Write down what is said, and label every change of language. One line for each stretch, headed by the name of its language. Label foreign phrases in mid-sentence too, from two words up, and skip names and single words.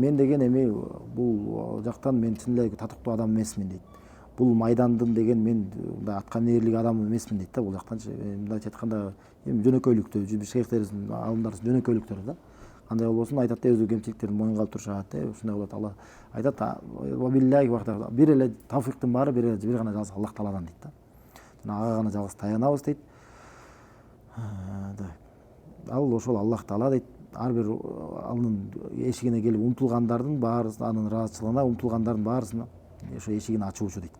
Kyrgyz: Мен деген эми бул жактан мен чын эле татыктуу адам эмесмин дейт. Бул майдандын деген мен атка минерлик адам эмесмин дейт да. Бул жактанчы мындайча айтканда эми жөнөкөйлүктө, шейхтерибиздин, аалымдарыбыздын жөнөкөйлүктөрү да. Кандай болбосун айтат да, өзү кемчиликтерин моюнга алып турушат, ушундай болот. Алла айтат,
Arabic: وبالله وحده,
Kyrgyz: бир эле тавфиктин баары бир гана жалгыз Аллах Тааладан дейт да. Жана ага гана жалгыз таянабыз дейт. Ал ошол Аллах Таала дейт, ар бир анын эшигине келип умтулгандардын баарысын, анын ыраазычылыгына умтулгандардын баарысына ошо эшигин ачуучу дейт.